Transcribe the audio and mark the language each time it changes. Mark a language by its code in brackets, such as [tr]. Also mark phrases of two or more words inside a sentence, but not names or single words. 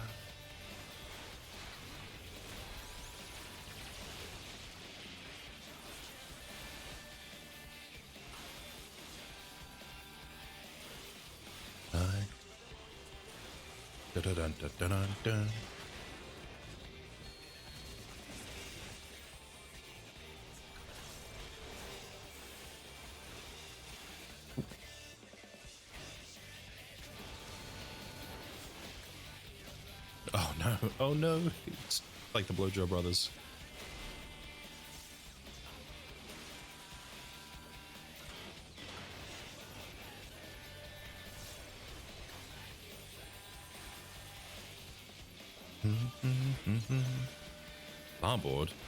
[en] Aye. Da-da-dun-dun-dun-dun. Oh no, oh no, it's like the Blowjob Brothers. Starboard?